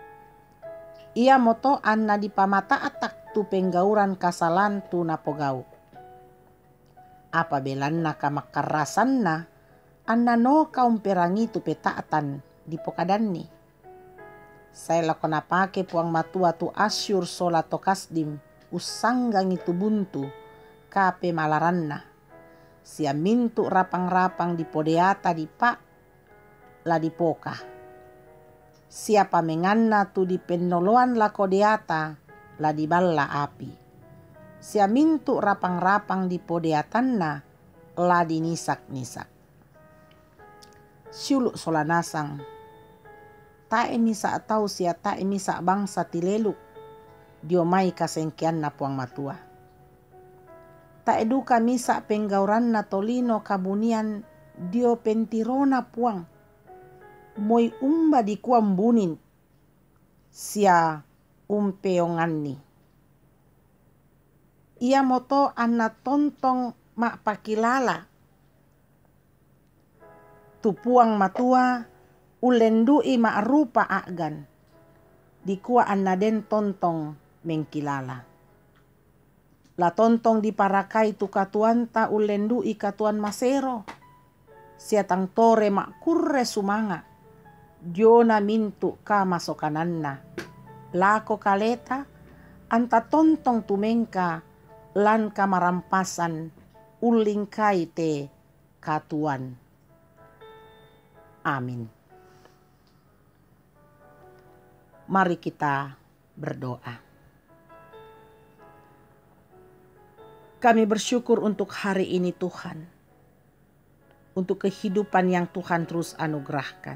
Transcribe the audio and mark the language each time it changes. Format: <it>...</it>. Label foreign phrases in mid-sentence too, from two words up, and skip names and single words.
<sda>Ia moto anna dipamata atak tu penggauran kasalan tu napogau. Apabelanna kamakarasanna anna no kaum perangi tu petaatan di pokadanni. Saya lakona pake puang matua tu asyur sola to kasdim usanggang itu buntu kape malaranna. Sia mintu rapang-rapang di podeata di pak la di poka. Siapa menganna tu di penoloan la kodeata la di balla api. Sia mintu rapang-rapang di podeatanna la di nisak-nisak. Siuluk sola nasang. Ta emisa atau sia ta emisa bangsa tileluk. Dio mai kasengkian na puang matua. Ta eduka misa penggauran na tolino kabunian dio pentirona puang. Moi umba di kuam bunin. Sia umpeonganni. Ia moto anna tontong mak pakilala. Tu puang matua ulendui mak rupa agan. Dikua anna den tontong mengkilala. La tontong diparakai tu katuan ta ulendui katuan masero. Siatang tore mak kurre sumanga. Diona mintu ka masokananna. Lako kaleta anta tontong tumengka lan kamarampasan uling kaite katuan.</sda> <id>Amin. Mari kita berdoa. Kami bersyukur untuk hari ini Tuhan. Untuk kehidupan yang Tuhan terus anugerahkan.</id>